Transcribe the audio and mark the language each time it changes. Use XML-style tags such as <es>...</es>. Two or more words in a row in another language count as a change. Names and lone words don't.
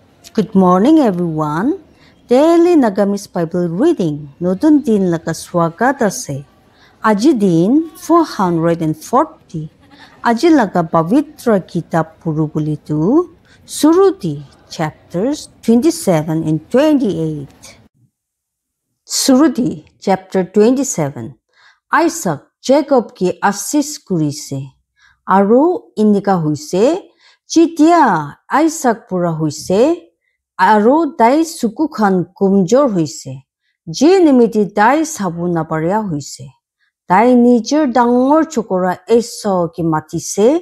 <en>Good morning, everyone. Daily Nagamis Bible reading.</en> <nag>Notun din laga ase. Aji din 440. Aji laga pavitra kitab purubulitu.</nag> <en>Suruti chapters 27 and 28. Suruti chapter 27.</en> <nag>Isaac Jacob ki asis kurise. Aru inika huise. Chitia Isaac pura huise. Aru tai sukukhan kumjor huise. Je nimiti tai sabu naparia huise. Tai nijer dangor chokora eso ki matise.</nag>